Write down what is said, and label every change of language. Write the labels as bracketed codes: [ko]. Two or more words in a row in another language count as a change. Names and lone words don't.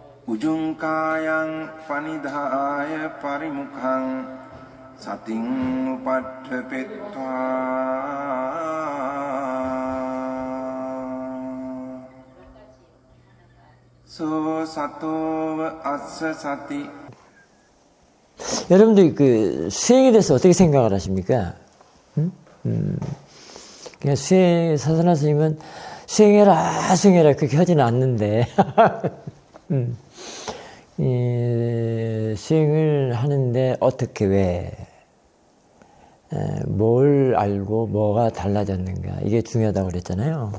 [pi] උජුංකායං පනිදාය පරිමුඛං සතින් උපට්ඨපෙත්වා 소 사토ව අස්ස සති. [ko] 여러분들 그 수행에 대해서 어떻게 생각을 하십니까? 그냥 사선아 스님은 수행해라 수행해라 그렇게 하지는 않는데 수행을 하는데 어떻게 왜 뭘 알고 뭐가 달라졌는가 이게 중요하다고 그랬잖아요.